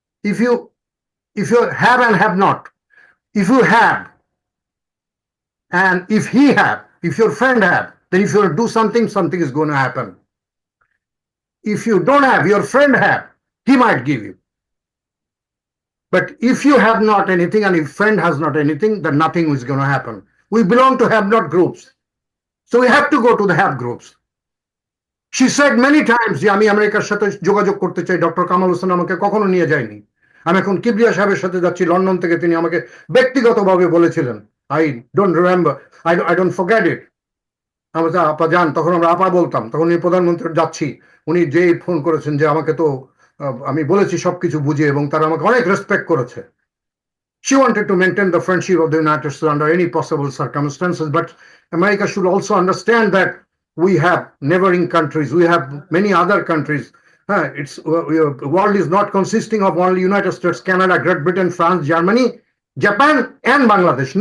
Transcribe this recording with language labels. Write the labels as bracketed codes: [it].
[en] If you have and have not, if you have, and if he have, if your friend have, then if you do something, something is going to happen. If you don't have, your friend have, he might give you. But if you have not anything and if friend has not anything, then nothing is going to happen. We belong to have not groups. So we have to go to the have groups. She said many times [bn] যে আমি আমেরিকার সাথে যোগাযোগ করতে চাই, doctor Kamal Hossain আমাকে কখনো নিয়ে যায়নি। আমি এখন কিবরিয়া সাহেবের সাথে যাচ্ছি লন্ডন থেকে, তিনি আমাকে ব্যক্তিগতভাবে বলেছিলেন, [en] I don't remember, I don't forget it. [bn] আমরা আপা যান, তখন আমরা আপা বলতাম, তখন উনি প্রধানমন্ত্রী যাচ্ছি, উনি যেই ফোন করেছেন যে আমাকে তো আমি বলেছি সবকিছু বুঝে এবং তারা আমাকে অনেক রেসপেক্ট করেছে। [en] She wanted to maintain the friendship of the United States under any possible circumstances, but America should also understand that we have neighboring countries, we have many other countries. The world is not consisting of only United States, Canada, Great Britain, France, Germany, Japan, and Bangladesh.